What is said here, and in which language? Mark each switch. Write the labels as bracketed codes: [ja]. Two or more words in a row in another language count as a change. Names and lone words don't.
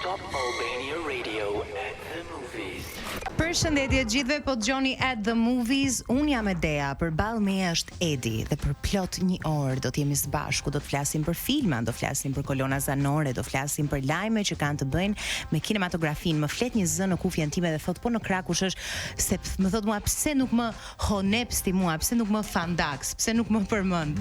[en] Top Albania Radio at the movies. [sq] Përshëndetje gjithëve, po dëgjoni [en] at the movies. [sq] Unë jam Edea, përballë meja është Edi dhe për plot një orë do të jemi së bashku, do të flasim për filma, do flasim për kolona zanore, do flasim për lajme që kanë të bëjnë me kinematografin. Më flet një zë në kufjen time dhe thot po në krah kush është, se më thot mua pse nuk më honepsti mua, pse nuk më fandaks, pse nuk më përmend.